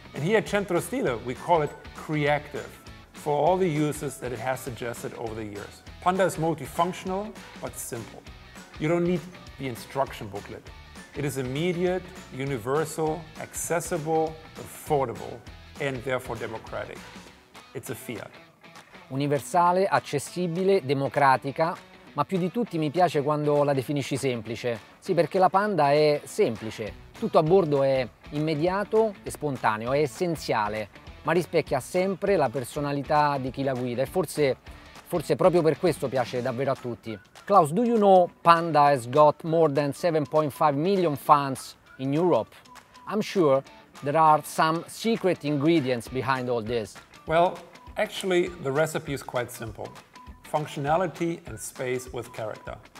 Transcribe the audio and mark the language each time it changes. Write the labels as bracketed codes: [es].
[en] And here at Centro Stile, we call it creative for all the uses that it has suggested over the years. Panda is multifunctional, but simple. You don't need the instruction booklet. It is immediate, universal, accessible, affordable, and therefore democratic. It's a Fiat. [it] Universale, accessibile, democratica, ma più di tutti mi piace quando la definisci semplice. Sì, perché la Panda è semplice, tutto a bordo è immediato e spontaneo, è essenziale, ma rispecchia sempre la personalità di chi la guida e forse proprio per questo piace davvero a tutti. [en] Klaus, do you know Panda has got more than 7.5 million fans in Europe? I'm sure there are some secret ingredients behind all this. Well, actually, the recipe is quite simple. Functionality and space with character.